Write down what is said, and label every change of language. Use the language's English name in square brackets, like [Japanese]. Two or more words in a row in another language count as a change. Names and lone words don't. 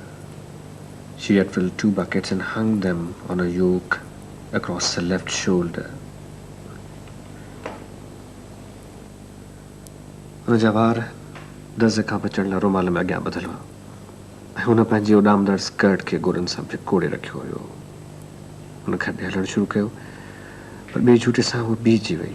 [English] She had filled 2 buckets and hung them on a yoke across her left shoulder. [Sindhi] हुन जा वार दज़ खां बचण लाइ रुमाल में अॻियां ॿधल हुआ ऐं हुन पंहिंजी उॾामदड़ स्कर्ट खे गोॾनि सां भिकोड़े रखियो हुयो। हुन खॾे हलणु शुरू कयो, पर ॿिए झूटे सां उहा बीहजी वई।